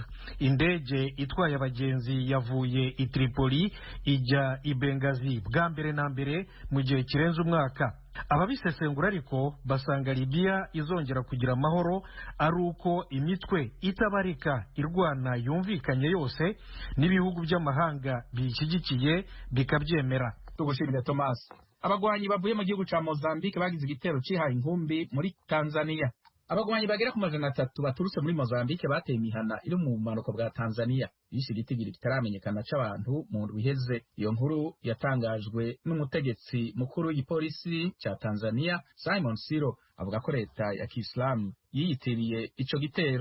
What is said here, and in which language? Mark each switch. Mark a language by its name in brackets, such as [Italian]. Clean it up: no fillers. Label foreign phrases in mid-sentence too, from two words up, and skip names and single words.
[Kinyarwanda] Indege itwaye abagenzi yavuye i Tripoli ijya i Benghazi bwa mbere na mbere mu gihe kirenze umwaka. Ababisesengura ariko basanga Libya izongera kugira amahoro ari uko imitwe itabarika irwana yumvikanye yose n'ibihugu by'amahanga bishyigikiye bikabyemera. Tugushimire Thomas. [Rundi] Abagwanyi bavuye mu gihugu ca Mozambique bagize igitero cihaye inkumbi muri Tanzania. Abagwanyi bagera ku 300 baturutse muri Mozambique bateye imihana iri mu bumanuko bwa Tanzania. Yishe igitigiri kitaramenyekana c'abantu mu ndwi iheze. Iyo nkuru yatangajwe n'umutegetsi mukuru w'igipolisi ca Tanzania Simon Siro, avuga ko leta ya Kiislamu yiyitiriye ico gitero.